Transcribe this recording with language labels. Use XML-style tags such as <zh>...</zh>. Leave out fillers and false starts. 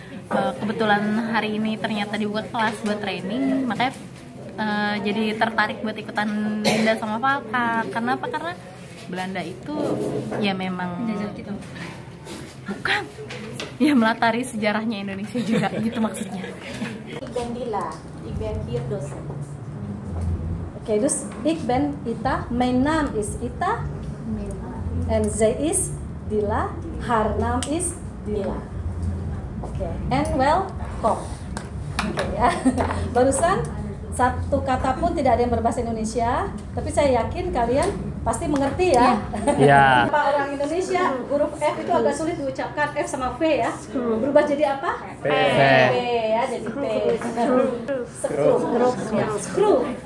<id>Kebetulan hari ini ternyata dibuka kelas buat training, makanya jadi tertarik buat ikutan Linda sama Papa. Karena apa? Karena Belanda itu ya memang bukan ya melatari sejarahnya Indonesia juga gitu maksudnya.</id> <nl>Ik ben Dila, ik ben hier docent. Oké, dus ik ben Ita, mijn naam is Ita en zij is Dila, haar naam is Dila. Oké, en welkom.</nl> <id>Oke ya, barusan satu kata pun tidak ada yang berbahasa Indonesia, tapi saya yakin kalian pasti mengerti ya. Iya. Apa orang Indonesia huruf F itu agak sulit diucapkan, F sama V ya. Berubah jadi apa? P. P ya, jadi P. Screw. Ya, screw.</id>